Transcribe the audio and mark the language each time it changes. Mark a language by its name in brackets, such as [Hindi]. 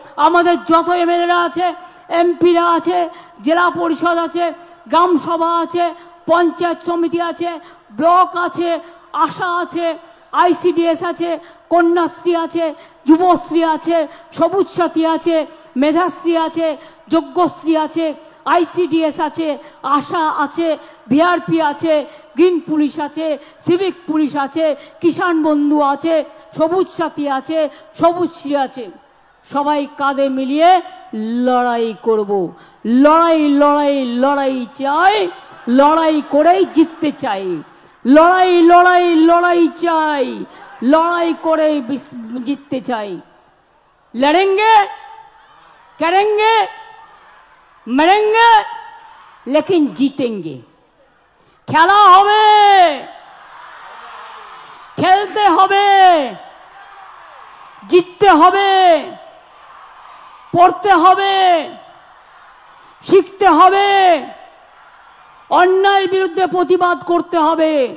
[Bangla] আমাদের যত এমএলএরা আছে, এমপিরা আছে, জেলা পরিষদ আছে, গ্রাম সভা আছে, পঞ্চায়েত সমিতি আছে, ব্লক আছে, আশা আছে, আইসিডিএস আছে, কন্যাশ্রী আছে, যুবশ্রী আছে, সবুজ সাথী আছে, মেধাশ্রী আছে, যজ্ঞশ্রী আছে, আইসিডিএস আছে, আশা আছে, বিআরপি আছে, গ্রিন পুলিশ আছে, সিভিক পুলিশ আছে, কিষাণ বন্ধু আছে, সবুজ সাথী আছে, সবুজশ্রী আছে। সবাই কাঁধে মিলিয়ে লড়াই করব। লড়াই লড়াই লড়াই চাই, লড়াই করেই জিততে চাই। লড়াই লড়াই লড়াই চাই, লড়াই করে জিততে চাই। [Hindi] লড়েंगे, करेंगे, मरेंगे, लेकिन जीतेंगे। [Bangla] খেলা হবে, খেলতে হবে, জিততে হবে, পড়তে হবে, শিখতে হবে, অন্যায়ের বিরুদ্ধে প্রতিবাদ করতে হবে।